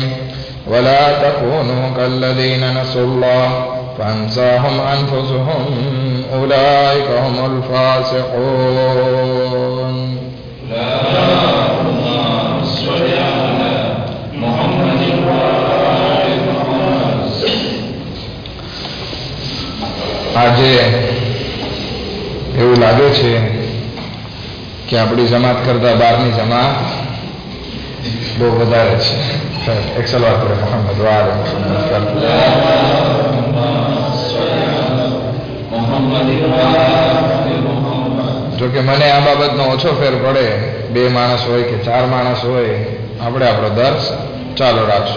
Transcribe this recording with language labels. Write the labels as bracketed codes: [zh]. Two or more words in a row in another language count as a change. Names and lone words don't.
[ar] ولا تكونوا كالذين نسوا الله فأنساهم أنفسهم أولئك هم الفاسقون. اللهم صل على محمد وآل محمد. [gu] આજે એવું લાગે છે કે આપણી જમાત કરતા બહારની જમાત બહુ વધારે છે. એક સલાત કરે મોહમ્મદ વાલે જોકે મને આ બાબતનો ઓછો ફેર પડે, 2 માણસ હોય કે 4 માણસ હોય, આપણે આપણો દર્શ ચાલુ રાખશું.